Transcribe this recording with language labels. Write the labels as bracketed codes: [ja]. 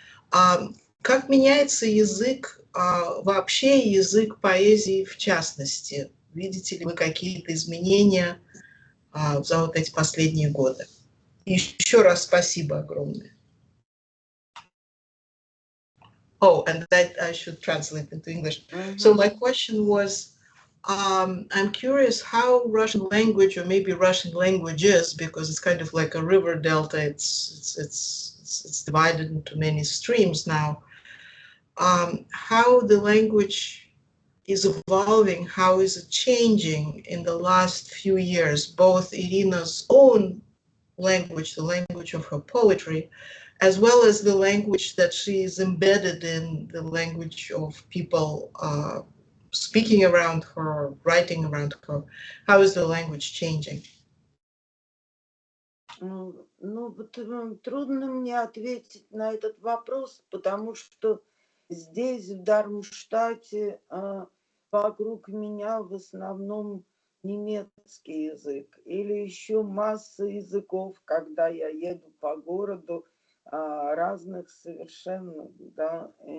[ru] Как меняется язык, вообще язык поэзии в частности? Видите ли вы какие-то изменения за вот эти последние годы? И еще раз спасибо огромное. [en] Oh, and that I should translate into English. So my question was, I'm curious how Russian language, or maybe Russian languages, because it's kind of like a river delta. It's divided into many streams now. How the language is evolving, how is it changing in the last few years, both Iryna's own language, the language of her poetry, as well as the language that she is embedded in, the language of people speaking around her, writing around her. How is the language changing? [ru] Ну, вот, трудно мне ответить на этот вопрос, потому что здесь, в Дармштадте, вокруг меня в основном немецкий язык или еще масса языков, когда я еду по городу, разных совершенно, да,